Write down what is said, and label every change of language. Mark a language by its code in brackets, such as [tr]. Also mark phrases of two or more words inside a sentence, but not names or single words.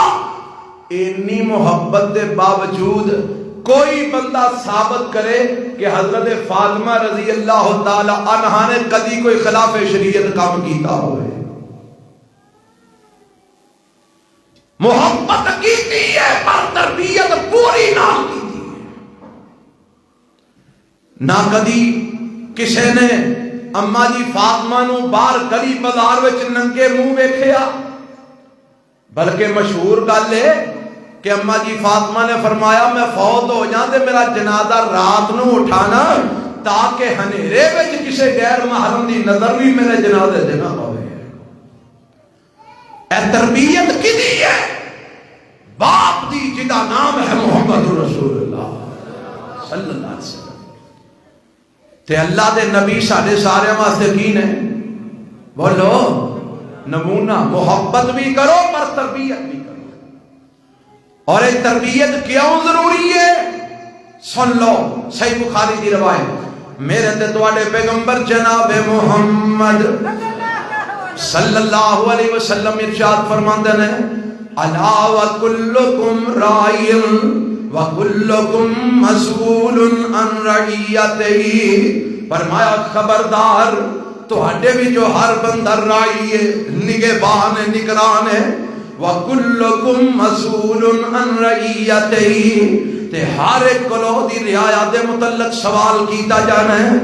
[pa] اتنی محبت دے باوجود کوئی بندہ ثابت کرے کہ حضرت فاطمہ [ar] رضی اللہ تعالی عنہا [pa] نے کدی کوئی خلاف شریعت کام کیتا ہوئے؟ محبت کیتی ہے پر تربیت پوری نہ کیتی ہے۔ نہ کدی کسے نے اما جی فاطمہ نو باہر گلی بازار وچ ننگے منہ ویکھیا، بلکہ مشہور گل ہے کہ اما جی فاطمہ نے فرمایا میں فوت ہو جاں تے میرا جنازہ رات نو اٹھانا تاکہ ہنیرے وچ کسے غیر محرم دی نظر بھی میرے جنازے دے نہ ہوئے۔ اے تربیت کدی ہے؟ باپ دی جدا نام ہے محمد رسول اللہ [ar] صلی اللہ علیہ وسلم۔ [pa] تے اللہ دے نبی سارے سارے واسطے کی نے؟ [ur] بولو نمونہ، محبت بھی کرو پر تربیت بھی کرو۔ اور یہ تربیت کیوں ضروری ہے؟ [pa] سن لو صحیح بخاری دی روایت، میرے تے تواڈے پیغمبر جناب محمد [ar] صلی اللہ علیہ وسلم [pa] ارشاد فرماندے نے [ar] الا وکلکم راع وکلکم مسئول عن رعیتہ، [pa] فرمایا خبردار تہاڈے بھی جو ہر بندہ راعی ہے، نگہبان ہے، نگران ہے، [ar] وکلکم مسئول عن رعیتہ، [pa] تے ہر ایک کلو دی رعایت دے متعلق سوال کیتا جانا ہے۔